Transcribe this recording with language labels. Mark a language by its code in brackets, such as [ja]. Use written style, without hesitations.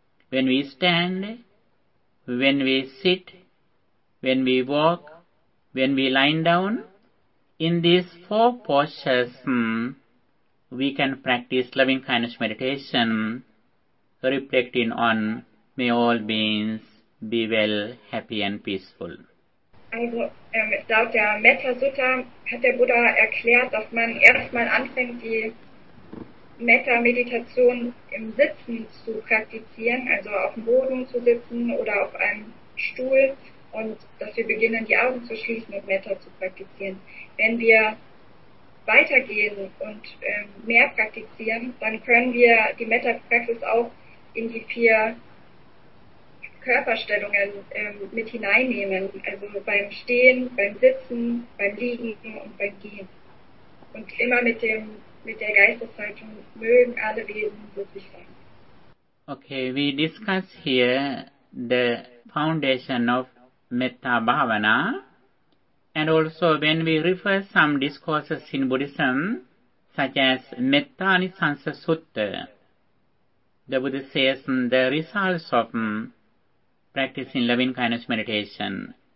[en] When we stand, when we sit, when we walk, when we lie down, in these four postures, we can practice loving kindness meditation, reflecting on may all beings be well, happy and peaceful. [de] Also, laut der Metta Sutta hat der Buddha erklärt, dass man erstmal anfängt, die Metta Meditation im Sitzen zu praktizieren, also auf dem Boden zu sitzen oder auf einem Stuhl. Und dass wir beginnen, die Augen zu schließen und Metta zu praktizieren. Wenn wir weitergehen und mehr praktizieren, dann können wir die Metta-Praxis auch in die vier Körperstellungen mit hineinnehmen. Also beim Stehen, beim Sitzen, beim Liegen und beim Gehen. Und immer mit der Geisteshaltung mögen alle Wesen glücklich sein. [en] Okay, we discuss here the foundation of Metta Bhavana, and also when we refer some discourses in Buddhism, such as Metta Nisansa Sutta, the Buddha says the results of practicing loving kindness meditation.